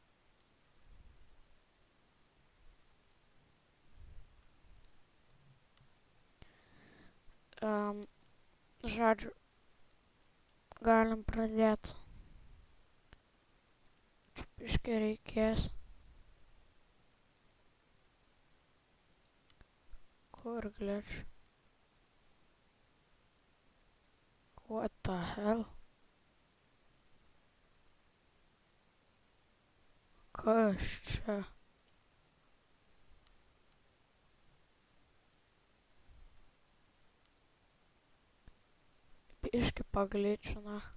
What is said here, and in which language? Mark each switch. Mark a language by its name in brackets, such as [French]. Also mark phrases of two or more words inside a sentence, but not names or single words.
[Lithuanian] Žodžiu, galim pradėti. Čiupiškai reikės. Kur glitch? [English] What the hell? [Lithuanian] Kas čia? Biški pagličina.